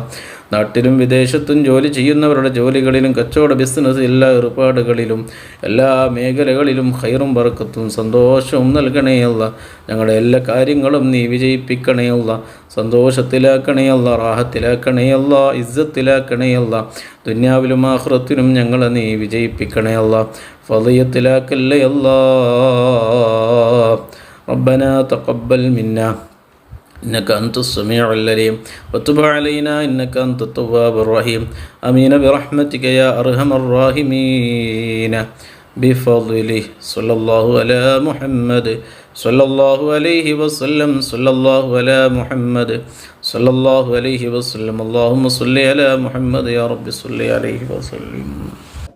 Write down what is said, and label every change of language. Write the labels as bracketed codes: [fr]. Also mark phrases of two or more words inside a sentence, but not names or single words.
[ml] നാട്ടിലും വിദേശത്തും ജോലി ചെയ്യുന്നവരുടെ ജോലികളിലും കച്ചവട ബിസിനസ് എല്ലാ ഏർപ്പാടുകളിലും എല്ലാ മേഖലകളിലും ഖൈറും ബർക്കത്തും സന്തോഷവും നൽകണേ അല്ലാ. ഞങ്ങളുടെ എല്ലാ കാര്യങ്ങളും നീ വിജയിപ്പിക്കണേ അല്ലാ. സന്തോഷത്തിലാക്കണേ അല്ലാ. റാഹത്തിലാക്കണേ അല്ലാ. ഇസ്സത്തിലാക്കണേ അല്ലാ. ദുനിയാവിലും ആഖിറത്തിലും ഞങ്ങളെ നീ വിജയിപ്പിക്കണേ അല്ലാ. ഫളിയത്തിലാക്കല്ലേ അല്ലാ. [ar] ربنا تقبل منا إنك أنت السميع العليم وتب علينا إنك أنت التواب الرحيم آمين برحمتك يا أرحم الراحمين بفضله صلى الله على محمد صلى الله عليه وسلم صلى الله على محمد صلى الله عليه وسلم اللهم صل على محمد يا رب صل عليه وسلم.